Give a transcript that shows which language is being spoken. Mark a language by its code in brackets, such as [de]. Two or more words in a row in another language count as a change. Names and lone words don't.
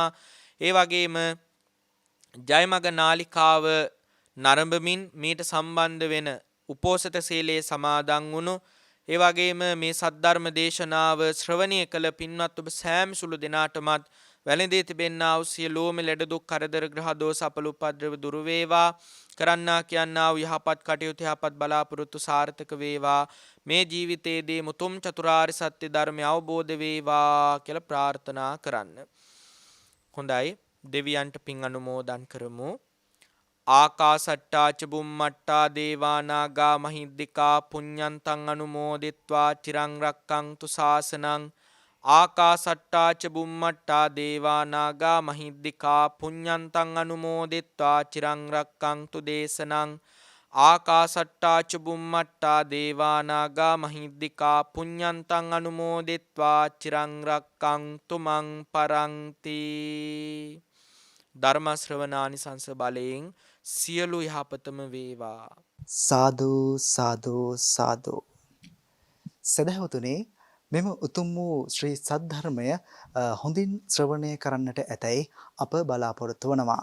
[si] ඒ වගේම ජයමග නාලිකාව නරඹමින් මීට සම්බන්ධ වෙන උපෝසත සීලයේ සමාදන් වුණු ඒ වගේම මේ සද්ධර්ම දේශනාව ශ්‍රවණය කළ පින්වත් ඔබ සෑම සුළු දෙනාටමත් වැළඳී තිබෙන්නා වූ සියලුම ලෙඩ දුක් කරදර ග්‍රහ දෝෂ අපල උපද්‍රව දුරු වේවා. කරන්නා කියන්නා වූ යහපත් කටයුතු යහපත් බලාපොරොත්තු සාර්ථක වේවා. මේ ජීවිතයේදී මුතුම් චතුරාර්ය සත්‍ය ධර්මය අවබෝධ වේවා කියලා ප්‍රාර්ථනා කරන්න. හොඳයි, දෙවියන්ට පින් අනුමෝදන් කරමු. [pi] ආකාසට්ටා ච බුම්මට්ටා දේවා නාග මහිද්దికා පුඤ්ඤන්තං අනුමෝදිත්වා චිරං රක්ඛන්තු ශාසනං. ආකාසට්ටා ච බුම්මට්ටා දේවා නාග මහිද්దికා පුඤ්ඤන්තං අනුමෝදිත්වා චිරං රක්ඛන්තු දේශනං. ආකාසට්ටා ච බුම්මට්ටා දේවා නාග මහිද්దికා පුඤ්ඤන්තං අනුමෝදිත්වා චිරං රක්ඛන්තු මං පරන්ති. [si] ධර්ම ශ්‍රවණානිසංස බලයෙන් සියලු යහපතම වේවා. සාදු සාදු සාදු. සදහවතුනේ, මෙම උතුම් වූ ශ්‍රී සද්ධර්මය හොඳින් ශ්‍රවණය කරන්නට ඇතැයි අප බලාපොරොත්තු වනවා.